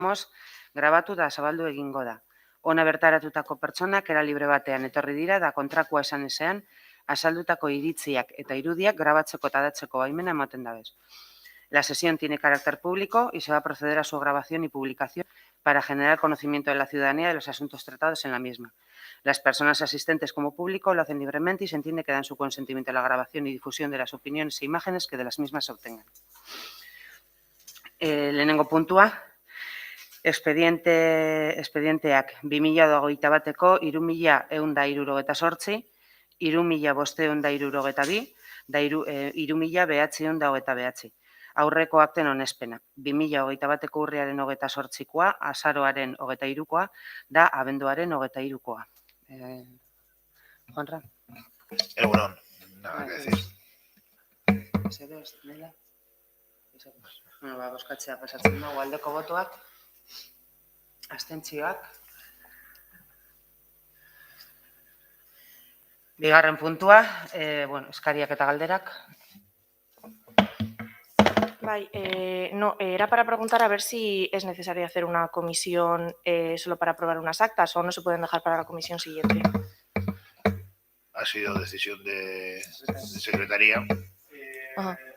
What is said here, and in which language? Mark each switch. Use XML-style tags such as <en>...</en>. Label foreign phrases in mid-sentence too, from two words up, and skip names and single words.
<eu>grabatu eta zabaldu egingo da. Ona bertaratutako pertsonak era libre batean etorri dira da kontrakoa esan ezean, azaldutako iritziak eta irudiak grabatzeko eta datzeko baimena ematen dabez.</eu> <es>La sesión tiene carácter público y se va a proceder a su grabación y publicación para generar conocimiento de la ciudadanía de los asuntos tratados en la misma. Las personas asistentes como público lo hacen libremente y se entiende que dan su consentimiento a la grabación y difusión de las opiniones e imágenes que de las mismas se obtengan.</es> <eu>Lehenengo puntua, expedienteak 2021ko 3.178, 3.522 da 3.929. Aurreko akten onespena. 2021ko urriaren 28koa, azaroaren 23koa, da abenduaren 23koa. Juanra? Egunon,</eu> <es>nada que decir.</es> <eu>Zeres, Nela? Bozkatzea pasatzen dugu, aldeko botoak, abstentzioak. Bigarren puntua, eskariak eta galderak.</eu> <es>No, era para preguntar a ver si es necesario hacer una comisión solo para aprobar unas actas o no se pueden dejar para la comisión siguiente. Ha sido decisión de secretaría. Ajá.</es>